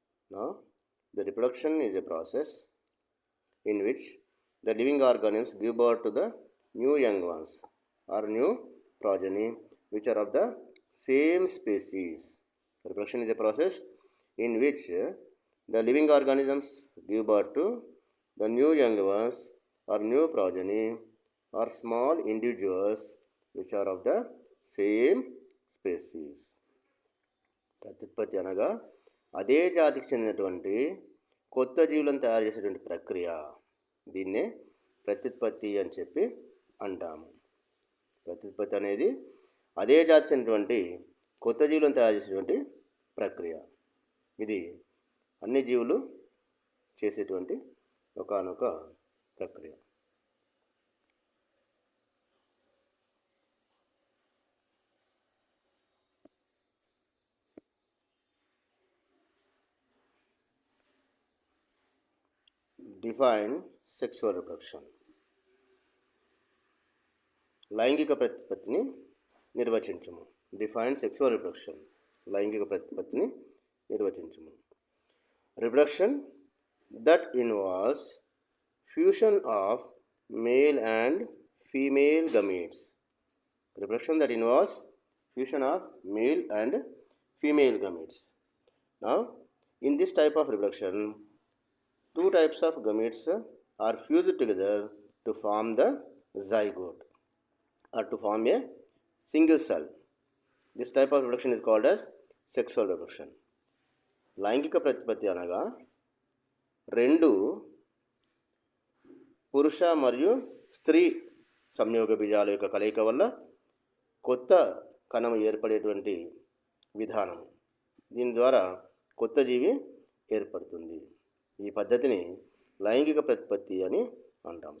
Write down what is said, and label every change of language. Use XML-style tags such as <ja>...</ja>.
<en>Now, the reproduction is a process in which the living organisms give birth to the new young ones or new progeny which are of the same species. Reproduction is a process in which the living organisms give birth to the new young ones or new progeny or small individuals which are of the same species.</en> <te>ప్రత్యుత్పత్తి అనగా అదే జాతికి చెందినటువంటి కొత్త జీవులను తయారు చేసేటువంటి ప్రక్రియ. దీన్నే ప్రత్యుత్పత్తి అని చెప్పి అంటాము. ప్రత్యుత్పత్తి అనేది అదే జాతికి చెందినటువంటి కొత్త జీవులను తయారు చేసేటువంటి ప్రక్రియ. ఇది అన్ని జీవులు చేసేటువంటి ఒకానొక ప్రక్రియ.</te> <en>Define sexual reproduction.</en> <te>లైంగిక ప్రత్యుత్పత్తిని నిర్వచించుము.</te> <en>Define sexual reproduction.</en> <te>లైంగిక ప్రత్యుత్పత్తిని నిర్వచించుము.</te> <en>Reproduction that involves fusion of male and female gametes. Reproduction that involves fusion of male and female gametes. Now, in this type of reproduction, two types of gametes are fused together to form the zygote or to form a single cell. This type of reproduction is called as sexual reproduction.</en> <te>లైంగిక ప్రత్యుత్పత్తి అనగా రెండు పురుష మరియు స్త్రీ సంయోగ బీజాల యొక్క కలయిక వల్ల కొత్త కణం ఏర్పడేటువంటి విధానం. దీని ద్వారా కొత్త జీవి ఏర్పడుతుంది. ఈ పద్ధతిని లైంగిక ప్రత్యుత్పత్తి అని అంటాం.</te>